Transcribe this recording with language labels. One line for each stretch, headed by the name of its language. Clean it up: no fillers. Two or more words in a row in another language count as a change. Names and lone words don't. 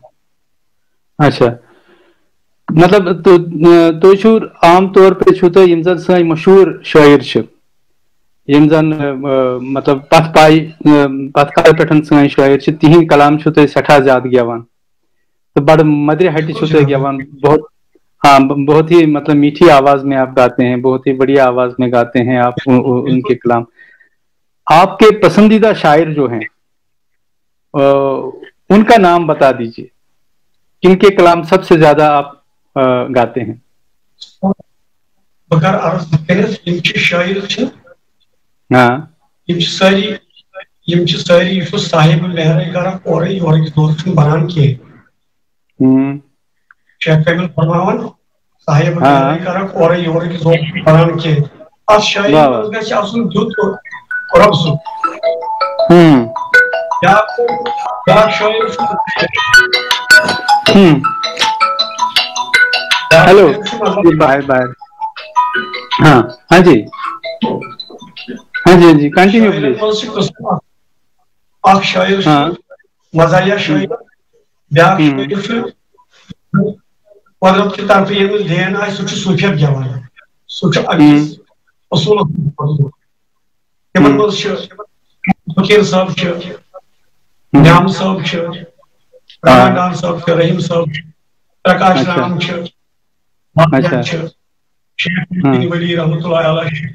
Kashmiri: اچھا مطلب تُہۍ چھِو عام طور پے چھِو تُہۍ یِم زن سٲنۍ مشہوٗر شٲعر چھِ یِم زن مطلب پتھ کالہِ پٮ۪ٹھ سٲنۍ شٲعر چھِ تِہنٛدۍ کلام چھِو تُہۍ سٮ۪ٹھاہ زیادٕ گٮ۪وان تو بڑ مدرِ ہٹہِ چھِو تُہۍ گٮ۪وان.
Urdu: بہت ہی مطلب میٹھی آواز میں آپ گاتے ہیں, بہت ہی بڑھیا آواز میں گاتے ہیں آپ ان کے کلام. آپ کے پسندیدہ شاعر جو ہیں ان کا نام بتا دیجیے, کن کے کلام سب سے زیادہ آپ گاتے ہیں؟
Kashmiri: بکر عرض یم شاعر ساری صاحب مہر کران اورے یورٕکۍ دور چھُنہٕ بنان کینٛہہ. شیخ کامل فرماوان صاحب مہر کران اورے یورٕکۍ دور چھُنہٕ بنان کینٛہہ. اتھ شاعری منٛز گژھِ آسُن دیُت رۄب سُنٛد. بیٛاکھ شٲعر چھُ
Urdu: ہیلو باہر باہر ہاں جی
English: continue please.
Kashmiri: اکھ شاعر چھُ مزاحیہ شٲعر, بیٛاکھ شٲعر چھُ قۄدرت کہِ طرفہٕ ییٚمِس دین آسہِ سُہ چھُ صوٗفیت گٮ۪وان, سُہ چھُ أکِس اصوٗلس منٛز. تِمن منٛز چھِ فقیٖر صٲب چھِ, نعام صٲب چھِ, رحمان ڈار صٲب چھِ, رحیٖم صٲب چھِ, پرکاش رام چھِ, چھِ شیخ ولی
Arabic: رحمتہ اللہ علیہ
Kashmiri: چھِ.